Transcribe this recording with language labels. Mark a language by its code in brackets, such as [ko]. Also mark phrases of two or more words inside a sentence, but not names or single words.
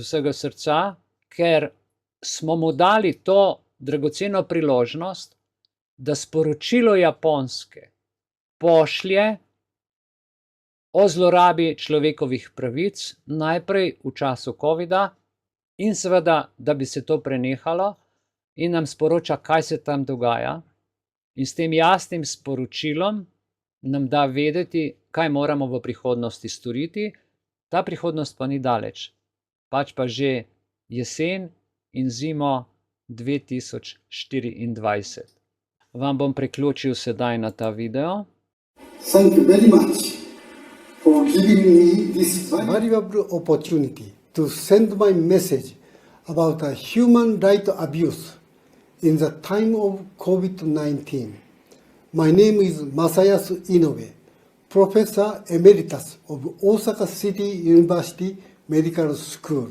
[sl] vsega srca, ker smo mu dali to dragoceno priložnost, da sporočilo Japonske pošlje o zlorabi človekovih pravic, najprej v času covida in seveda, da bi se to prenehalo, in nam sporoča, kaj se tam dogaja, in s tem jasnim sporočilom nam da vedeti, kaj moramo v prihodnosti storiti. Ta prihodnost pa ni daleč, pač pa že jesen in zimo 2024. Vam bom priključil sedaj na ta video. [en] Thank you very much for giving me this valuable opportunity to send my message about a human right abuse in the time of COVID-19. My name is Masayasu Inoue, Professor Emeritus of Osaka City University Medical School.